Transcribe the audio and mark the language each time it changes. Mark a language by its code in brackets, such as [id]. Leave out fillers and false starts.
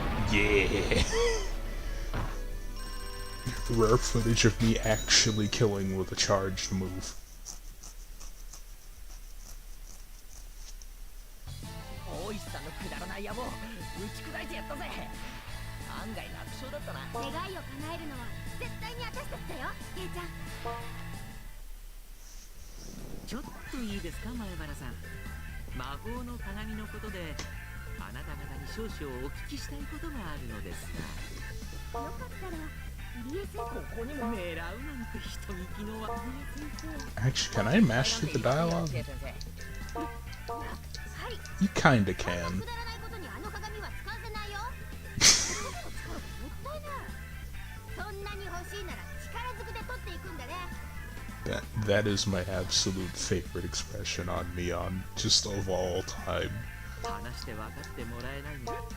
[en] Yeah. Rare footage of me actually killing with a charged move. [ja] 大石さんのくだらない野望打ち砕いてやったぜ。案外楽勝だったな。願いを叶えるのは絶対に私たちだよ、ケイちゃん。ちょっといいですか、前原さん。魔法の鏡のことであなた方に少々お聞きしたいことがあるのですが。よかったら入江先生。ここにも狙うなんて人聞きの悪い先生。 [en] Actually, can I mash through the dialogue? [ja] はい。 [en] You kinda [ja] くだ [en] can. [ja] らないことにあの鏡は使わせないよ。その力がもったいない。そんなに欲しいなら力ずくで取っていくんだね。 [en] That is my absolute favorite expression on Neon, just of all time. [ja] 話して分かってもらえないの。